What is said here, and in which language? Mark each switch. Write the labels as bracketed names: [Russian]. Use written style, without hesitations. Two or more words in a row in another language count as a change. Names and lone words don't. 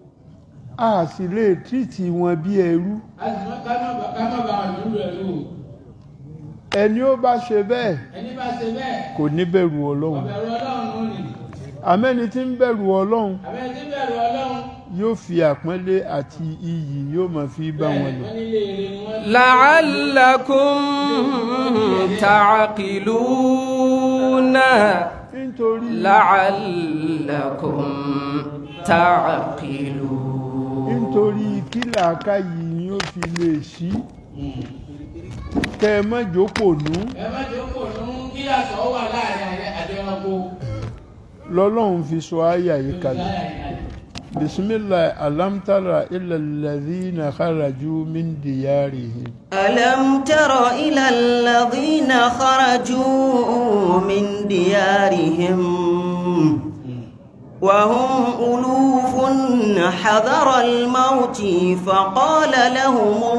[Yoruba] a sì lè tìrìtì wọn bí ẹrú. ẹni ó bá ṣe bẹ́ẹ̀ ẹni bá ṣe bẹ́ẹ̀ kò ní bẹ̀rù ọlọ́run ọ̀bẹ̀rù ọlọ́run ni àmẹ́ni tí ń bẹ̀rù ọlọ́run àbẹ́ tí bẹ̀rù ọlọ́run yóò fi àpọ́nlé àti iyì yóò máa fi bá wọn lò. wọ́n nílé èrè ni wọ́n [Arabic] لعلكم تعقلون [Yoruba] nítorí [Arabic] لعلكم تعقلون [Yoruba] nítorí kí làákàyè yín ó fi lè ṣí kẹ́ ẹ má jókòó nú ẹ má jókòó nú kí àtọ̀ wà láàrin àti ẹranko lọ́lọ́run fi sọ àyà yìí kalẹ̀. [Arabic] بسم الله ألم تر إلى الذين خرجوا من ديارهم. ألم تر إلى الذين خرجوا من ديارهم وهم ألوف حذر الموت فقال لهم